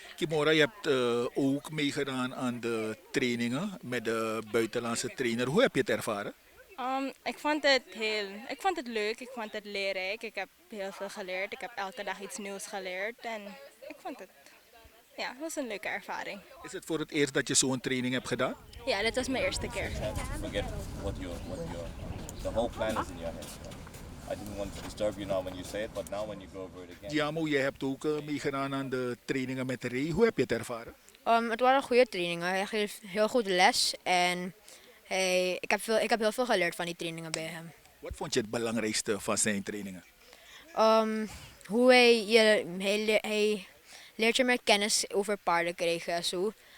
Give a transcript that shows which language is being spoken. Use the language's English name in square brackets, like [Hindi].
[Dutch] Kimora, je hebt ook meegedaan aan de trainingen met de buitenlandse trainer. Hoe heb je het ervaren? Ik vond het leuk, ik vond het leerrijk. Ik heb heel veel geleerd. Ik heb elke dag iets nieuws geleerd. En ik vond het, het was een leuke ervaring. Is het voor het eerst dat je zo'n training hebt gedaan? Ja, dit was mijn eerste keer. [English] Forget the whole plan is in your head. I didn't want to disturb you now when you say it, but now when you go over it again. [Dutch] Jamo, jij hebt ook meegedaan aan de trainingen met Ray. Hoe heb je het ervaren? Het waren goede trainingen. Hij geeft heel goed les en ik heb heel veel geleerd van die trainingen bij hem. Wat vond je het belangrijkste van zijn trainingen? Hoe hij leert je meer kennis over paarden krijgen en zo.